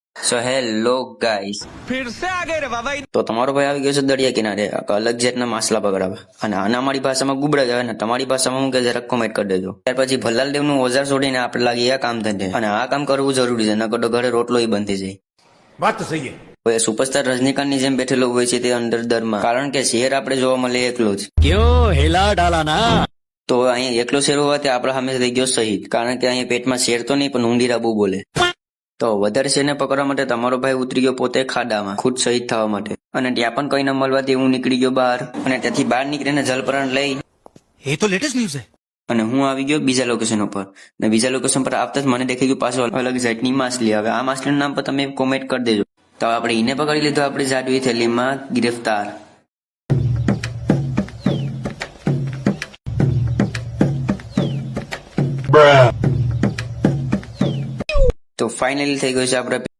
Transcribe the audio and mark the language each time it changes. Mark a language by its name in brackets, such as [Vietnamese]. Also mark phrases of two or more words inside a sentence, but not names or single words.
[English] So hello guys, [Hindi] फिर से आ गए रे बाबा। [Gujarati] તો તમારો ભાઈ આવી ગયો છે દરિયા કિનારે અલગ જાતના માછલા પકડાવા, અને આના અમારી ભાષામાં ગુબડા કહેવાય ને તમારી ભાષામાં હું કે જરાક કોમેન્ટ કરી દેજો. ત્યાર પછી ભલ્લાલ દેવનું ઓઝાર છોડીને આપણે લાગી આ કામ ધંધે, અને આ કામ કરવું જરૂરી છે, નકર તો ઘરે રોટલો બંધ થઈ જાય. વાત તો સહી હવે સુપરસ્ટાર રજનીકાંતની જેમ બેઠેલો હોય છે તે અંદર દરમાં, કારણ કે શેર આપણે જોવા મળે એકલો જ. [Hindi] क्यों हिला डाला ना। [Gujarati] તો અહીંયા એકલો શેર હોવાથી આપણા સામે થઈ ગયો શહીદ, કારણ કે અહીંયા પેટમાં શેર તો નહીં પણ ઊંડીરા બહુ બોલે. તો વધારે શેરને પકડવા માટે તમારો ભાઈ ઉતરી ગયો પોતે ખાડામાં ખુદ શહીદ થવા માટે, અને ત્યાં પણ કઈ ન મળવાથી હું નીકળી ગયો બહાર, અને ત્યાંથી બહાર નીકળીને જલપરાણ લઈ [Hindi] ये तो लेटेस्ट न्यूज है। [Gujarati] અને હું આવી ગયો બીજા લોકેશન ઉપર. અને બીજા લોકેશન પર આવતા જ મને દેખાઈ ગયું પાછું અલગ જાતની માછલી. હવે આ માછલીનું નામ પર તમે કોમેન્ટ કરી દેજો. તો આપણે એને પકડી લીધો આપણી જાડવી થેલીમાં ગિરફ્તાર. તો ફાઇનલી થઈ ગયું છે આપણે